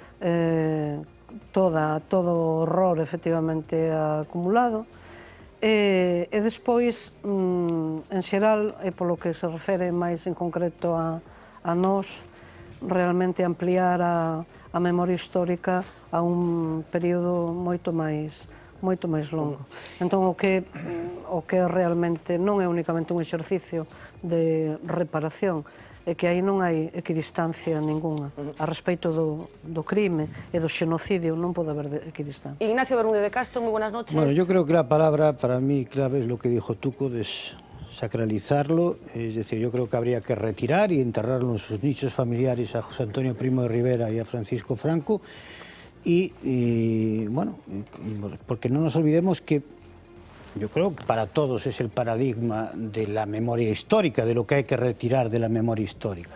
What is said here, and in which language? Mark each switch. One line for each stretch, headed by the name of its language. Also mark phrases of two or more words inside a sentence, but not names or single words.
Galician: todo o horror efectivamente acumulado, e despois, en xeral, e polo que se refere máis en concreto a nós, realmente ampliar a memoria histórica a un período moito máis longo. Entón, o que realmente non é únicamente un exercicio de reparación, é que aí non hai equidistancia ninguna. A respecto do crime e do xenocidio non pode haber equidistancia.
Spanish: Ignacio Bermúdez de Castro, muy buenas noches. Bueno, yo creo que la palabra para mí clave es lo que dijo Tuco, desacralizarlo, es decir, yo creo que habría que retirar y enterrarlo en sus nichos familiares a José Antonio Primo de Rivera y a Francisco Franco, y bueno, porque no nos olvidemos que yo creo que para todos es el paradigma de la memoria histórica, de lo que hay que retirar de la memoria histórica.